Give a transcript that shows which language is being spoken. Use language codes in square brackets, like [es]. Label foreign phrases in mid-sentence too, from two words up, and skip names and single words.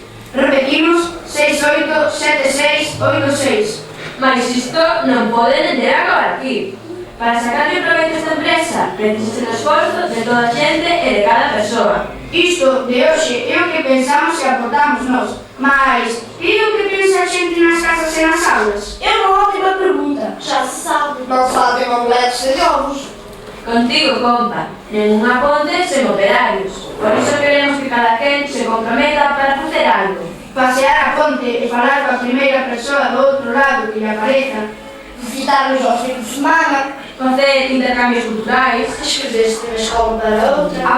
[gl] Repetimos, 68 76 86. Mas isto non poden entender agora aquí. Para sacarle proveito a esta empresa, precisa do esforzo de toda a xente e de cada persoa. Isto de hoxe é o que pensamos e aportamos nós. Mas, e o que pensa a xente nas casas e nas aulas? [pt] é uma ótima pergunta. Já se sabe. Não sabem omeletes sem ovos. [gl] Contigo, compa, ninguna ponte sen operarios. Por iso queremos que cada quen se comprometa para facer algo. Pasear a ponte e falar coa primeira persoa do outro lado que lhe apareza. [pt] Visitar-nos aos fins de semana. [gl] Facer intercambios culturais [pt] Escrever-se de uma escola para outra.